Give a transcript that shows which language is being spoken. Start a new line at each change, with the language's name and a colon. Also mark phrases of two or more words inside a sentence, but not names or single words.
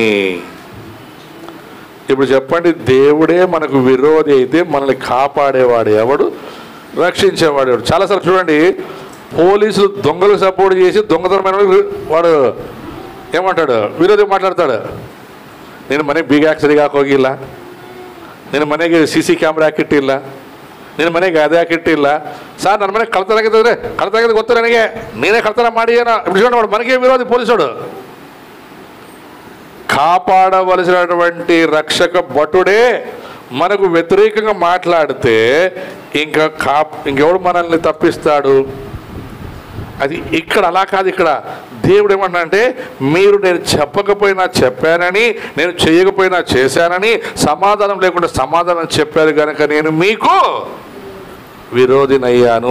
Telugu: ఇప్పుడు చెప్పండి, దేవుడే మనకు విరోధి అయితే మనల్ని కాపాడేవాడు ఎవడు, రక్షించేవాడు ఎవడు? చాలాసార్లు చూడండి, పోలీసులు దొంగలకు సపోర్ట్ చేసి దొంగతనమైన వాడు ఏమంటాడు, విరోధి మాట్లాడతాడు.
Kannada: నేను ಮನೆಗೆ ಬೀಗ ಹಾಕ್ಸರಿಗೆ ಹಾಕೋಗಿಲ್ಲ, ನಿನ್ನ ಮನೆಗೆ
English: CC camera
Kannada: ಹಾಕಿಟ್ಟಿಲ್ಲ, ನಿನ್ನ ಮನೆಗೆ ಅದೇ ಹಾಕಿಟ್ಟಿಲ್ಲ. ಸರ್ ನನ್ನ ಮನೆಗೆ ಕಳ್ತನ ಆಗಿದ್ರೆ ಕಳ್ತನ ಆಗಿದ್ದು ಗೊತ್ತು ನನಗೆ, ನೀನೇ ಕಳ್ತನ ಮಾಡಿ ಏನೋ
Telugu: ఇప్పుడు మనకే విరోధి పోలీసుడు. కాపాడవలసినటువంటి రక్షక భటుడే మనకు వ్యతిరేకంగా మాట్లాడితే ఇంకెవడు మనల్ని తప్పిస్తాడు? అది ఇక్కడ అలా కాదు. ఇక్కడ దేవుడు ఏమంటాడంటే, మీరు నేను చెప్పకపోయినా చెప్పానని, నేను చేయకపోయినా చేశానని, సమాధానం లేకుండా సమాధానం చెప్పారు కనుక నేను మీకు విరోధినయ్యాను.